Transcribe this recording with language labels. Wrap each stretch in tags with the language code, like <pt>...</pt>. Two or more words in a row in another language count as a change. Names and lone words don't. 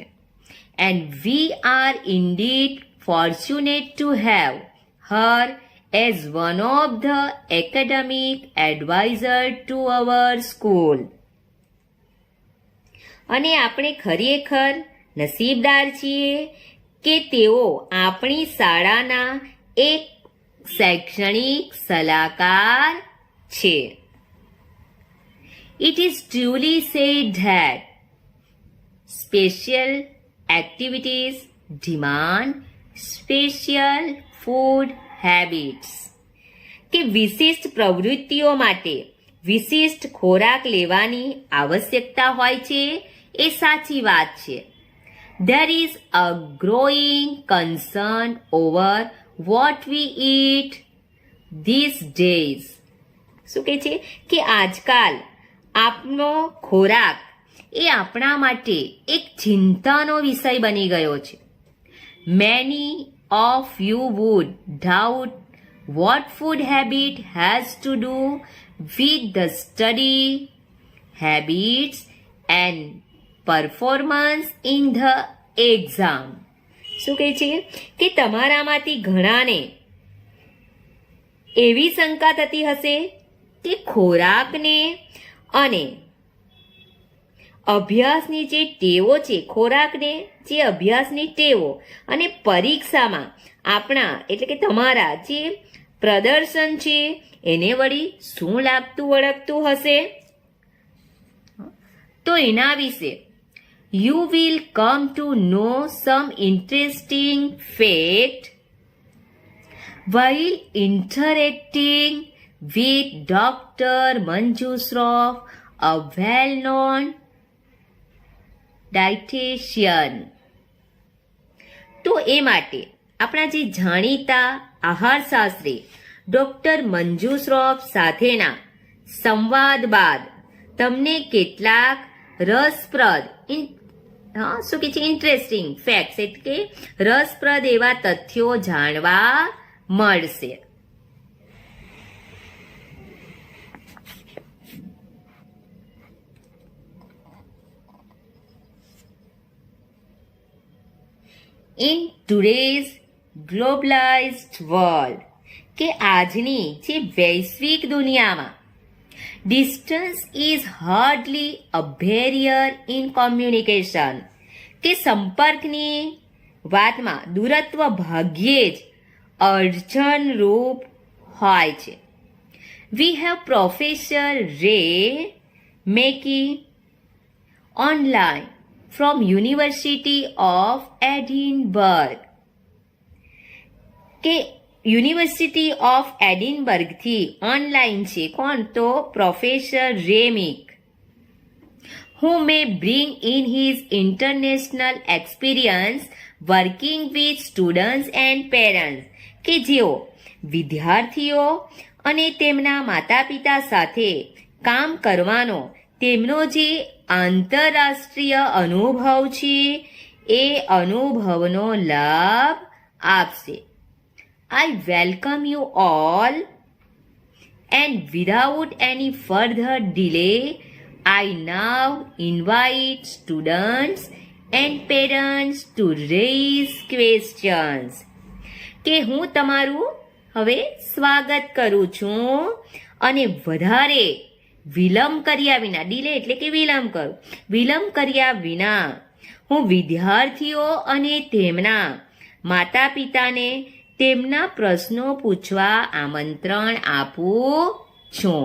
<en>And we are indeed fortunate to have her as one of the academic advisor to our school.</en> <gu>અને આપણે ખરેખર નસીબદાર છીએ કે તેઓ આપણી શાળાના એક શૈક્ષણિક સલાહકાર છે.</gu> <en>It is truly said that special activities demand special food habits.</en> <gu>કે વિશિષ્ટ પ્રવૃત્તિઓ માટે વિશિષ્ટ ખોરાક લેવાની આવશ્યકતા હોય છે એ સાચી વાત છે.</gu> <en>There is a growing concern over what we eat these days.</en> <gu>શું કહે છે કે આજકાલ આપનો ખોરાક એ આપણા માટે એક ચિંતાનો વિષય બની ગયો છે.</gu> <en>Many of you would doubt what food habit has to do with the study habits and performance in the exam.</en> <gu>શું કહે છે કે તમારામાંથી ઘણાને એવી શંકા થતી હશે કે ખોરાકને અને અભ્યાસની જે ટેવો છે, ખોરાકને જે અભ્યાસની ટેવો અને પરીક્ષામાં આપણા એટલે કે તમારા જે પ્રદર્શન છે એને વળી શું લાગતું વળગતું હશે? તો એના વિશે</gu> <en>you will come to know some interesting fact while interacting with Dr. Manju Shroff, a well-known dietitian.</en> <gu>તો એ માટે આપણા જે જાણીતા આહારશાસ્ત્રી ડોક્ટર મંજુ શ્રોફ સાથેના સંવાદ બાદ તમને કેટલાક રસપ્રદ શું કે છે</gu> <en>interesting facts</en> <gu>એટલે કે રસપ્રદ એવા તથ્યો જાણવા મળશે.</gu> <en>In today's globalized world</en> <gu>કે આજની જે વૈશ્વિક દુનિયામાં</gu> <en>distance is hardly a barrier in communication</en> <gu>કે સંપર્કની વાતમાં દૂરત્વ ભાગ્યે જ અડચણરૂપ હોય છે.</gu> <en>We have Professor Ray Mackey online from University of Edinburgh</en> <gu>કે યુનિવર્સિટી ઓફ એડિનબર્ગથી ઓનલાઈન છે. કોણ? તો પ્રોફેસર રેમિક,</gu> <en>who may bring in his international experience working with students and parents</en> <gu>કે જેઓ વિદ્યાર્થીઓ અને તેમના માતા પિતા સાથે કામ કરવાનો તેમનો જે આંતરરાષ્ટ્રીય અનુભવ છે એ અનુભવનો લાભ આપશે.</gu> <en>I welcome you all, and without any further delay, I now invite students and parents to raise questions.</en> <gu>કે હું તમારું હવે સ્વાગત કરું છું અને વધારે વિલંબ કર્યા વિના, ડિલે એટલે કે વિલંબ કર્યા વિના હું વિદ્યાર્થીઓ અને તેમના માતા પિતાને તેમના પ્રશ્નો પૂછવા આમંત્રણ આપું છું.</gu>